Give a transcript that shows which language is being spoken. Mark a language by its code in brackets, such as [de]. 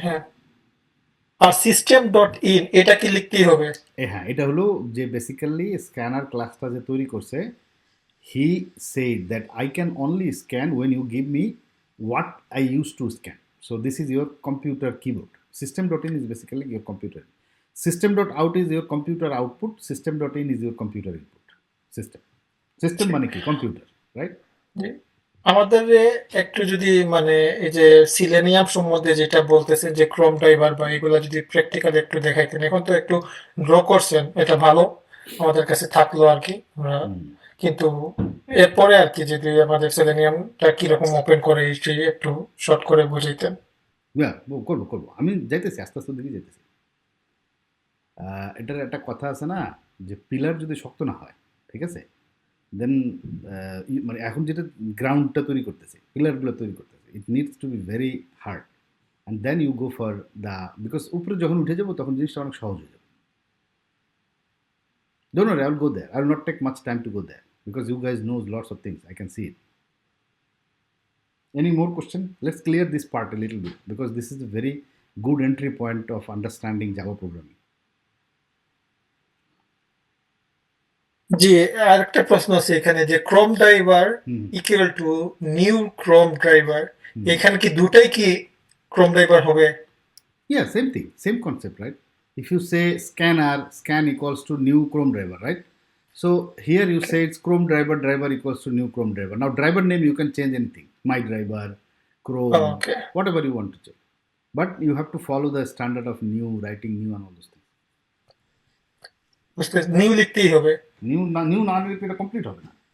[bn] হ্যাঁ, আর system.in এটা কি লিখতেই হবে? হ্যাঁ, এটা হলো যে বেসিক্যালি স্ক্যানার ক্লাসটা যে তৈরি করছে, [en] He said that I can only scan when you give me what I use to scan. So this is your computer keyboard. System.in is basically your computer. System.out is your computer output. System.in is your computer input. [bn] System মানে কি? Computer, right? আমাদের একটু যদি মানে এই যে selenium সম্বন্ধে যেটা বলতেছেন যে ক্রোম ড্রাইভার বা এগুলো যদি প্র্যাকটিক্যালি একটু দেখাইতেন। এখন তো একটু ড্র করছেন, এটা ভালো, আমাদের কাছে থাকলো আর কি আমরা, কিন্তু এরপরে আর কি যদি আমাদের সেলেনিয়ামটা কিরকম ওপেন করে সেই একটু শর্ট করে বুঝাইতেন। করবো আমি যাইতেছি, আস্তে আস্তে দিকে যাইতেছি। এটার একটা কথা আছে না, যে পিলার যদি শক্ত না হয়, ঠিক আছে, দেন মানে এখন যেটা গ্রাউন্ডটা তৈরি করতেছে, পিলারগুলো তৈরি করতেছে, [en] it needs to be very hard, and then you go for the, [bn] because উপরে যখন উঠে যাবো তখন জিনিসটা অনেক সহজ হয়ে যাবে। [en] Don't worry, I will go there. I will not take much time to go there because you guys knows lots of things. I can see it. Any more question? Let's clear this part a little bit because this is a very good entry point of understanding Java programming. [bn] জি, আরেকটা প্রশ্ন আছে এখানে যে Chrome driver equal to new Chrome driver, এখানে কি দুটাই কি Chrome driver হবে? [en] Yeah, same thing, same concept, right? If you say scan equals to new Chrome driver, right? So here you say it's Chrome driver equals to new Chrome driver. Now driver name you can change anything, my driver, Chrome, okay, whatever you want to change. But you have to follow the standard of new, writing new and all those things. [bn] বুঝতে new লিখতেই হবে। New না লিখলে এটা complete হবে না।